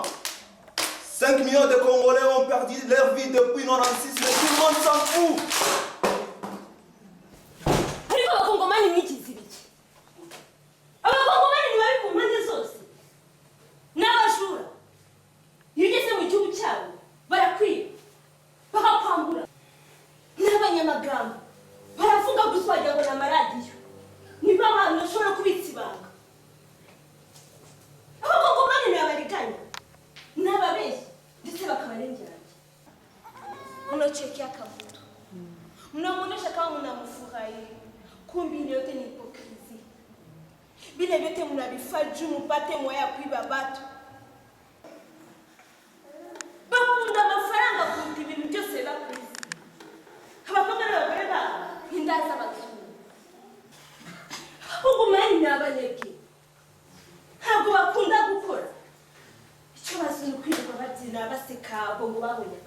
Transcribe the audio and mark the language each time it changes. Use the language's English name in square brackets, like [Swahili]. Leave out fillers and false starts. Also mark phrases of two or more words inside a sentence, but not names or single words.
[French] 5 millions de Congolais ont perdu leur vie depuis 96, mais tout le monde s'en fout. [Kinyarwanda] Ariko abakongomani n'ikizibiki, abakongomani ni babi ku mpande zose, n'abajura. Iyo ugeze mu gihugu cyabo barakwiba, bakakwambura, n'abanyamagambo baravuga gusa wagira ngo ni amaradiyo, niba abantu bashobora kubitsa ibanga. Abakongomani ni abariganya, ni ababeshyi, ndetse bakabarengeranya. [Swahili] Mnachekia kavuto, mnamuonesha kama mnamfurahi, kumbe ile yote ni hipokrisia. Vile vyote mnavifanya juu mpate moyo ya kuiba batu. [Kinyarwanda] Bakunda amafaranga kuruta ibintu byose bakoze. Abakobwa n'abagore babo indaza bazungu. Abakongomani ni abanebwe, ntabwo bakunda gukora. Icyo bazi ni ukwirirwa babyina baseka ngo babonye akazi.